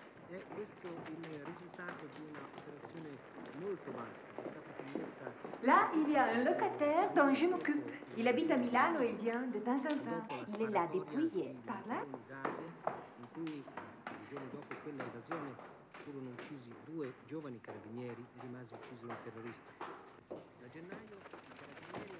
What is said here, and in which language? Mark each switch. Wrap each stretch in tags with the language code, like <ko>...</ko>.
<it>E questo il risultato di un'operazione molto vasta, che è stata condotta.</it> <fr>Là, il y a un locataire dont je m'occupe. Il habite à Milano et vient de temps en temps. Il est là depuis hier. Par là?</fr> <it>In cui il giorno dopo quella invasione furono uccisi 2 giovani carabinieri e rimase ucciso un terrorista. Da gennaio i carabinieri...</it>